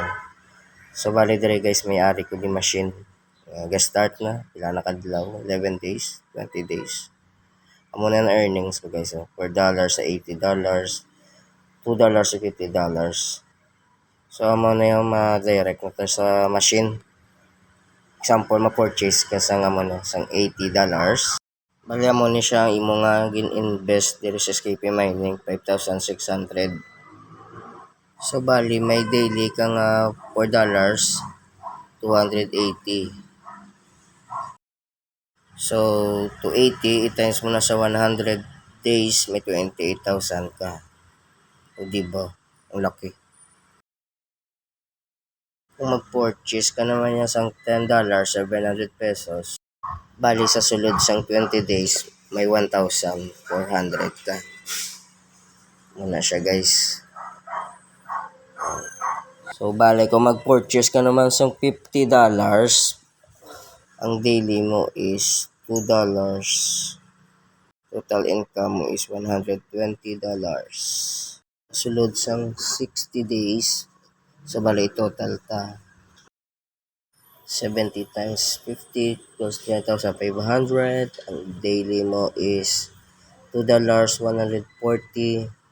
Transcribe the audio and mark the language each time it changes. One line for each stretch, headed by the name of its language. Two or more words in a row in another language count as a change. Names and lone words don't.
Hiligaynon: So bali dire guys, may ari ko di machine. Start na, pila na kadlaw,
English: 11 days, 20 days.
Hiligaynon: Amo na ang earnings ko guys, $4 sa $80, $2 sa $50. So amo na yung ma-direct na to sa machine. Example, ma-purchase ka sa nga mo na, sang $80. Bali mo ni siya ang imo nga gin-invest diri sa SKP Mining, 5,600. So bali may daily ka nga $4, 280. So, 280, i-times mo na sa 100 days, may 28,000 ka.
Filipino: O diba? Ang laki.
Hiligaynon: Kung mag-purchase ka naman niya sang $10, 700 pesos, bali sa sulod sang 20 days, may 1,400 ka. Muna siya guys. So, bali kung mag-purchase ka naman sang $50, ang daily mo is $2.
English: Total income
Hiligaynon: mo is $120. Sulod sang 60 days, so bali total ta
English: 70 times 50 plus 3,500.
Hiligaynon: Ang daily mo is $2, 140.